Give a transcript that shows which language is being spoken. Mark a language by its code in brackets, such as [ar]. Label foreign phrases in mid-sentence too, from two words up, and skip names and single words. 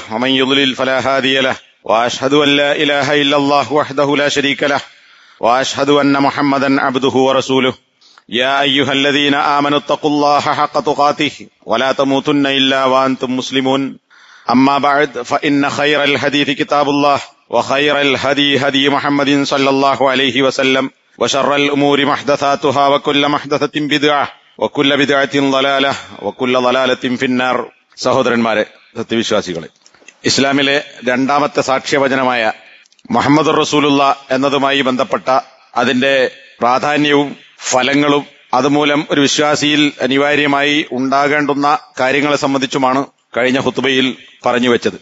[ar] ومن يضلل فلا هادي له وأشهد أن لا إله إلا الله وحده لا شريك له وأشهد أن محمدا عبده ورسوله يا أيها الذين آمنوا اتقوا الله حق تقاته ولا تموتن إلا وأنتم مسلمون أما بعد فإن خير الحديث كتاب الله وخير الهدي هدي محمد صلى الله عليه وسلم وشر الأمور محدثاتها وكل محدثة بدعة وكل بدعة ضلالة وكل ضلالة في النار. [ml] സഹോദരന്മാരെ, സത്യവിശ്വാസികളെ, ഇസ്ലാമിലെ രണ്ടാമത്തെ സാക്ഷ്യവചനമായ [ar] محمد رسول الله [ml] എന്നതുമായി ബന്ധപ്പെട്ട അതിന്റെ പ്രാധാന്യവും ഫലങ്ങളും അതുമൂലം ഒരു വിശ്വാസിയിൽ അനിവാര്യമായി ഉണ്ടാകേണ്ടുന്ന കാര്യങ്ങളെ സംബന്ധിച്ചുമാണ് കഴിഞ്ഞ ഖുത്ബയിൽ പറഞ്ഞുവെച്ചത്.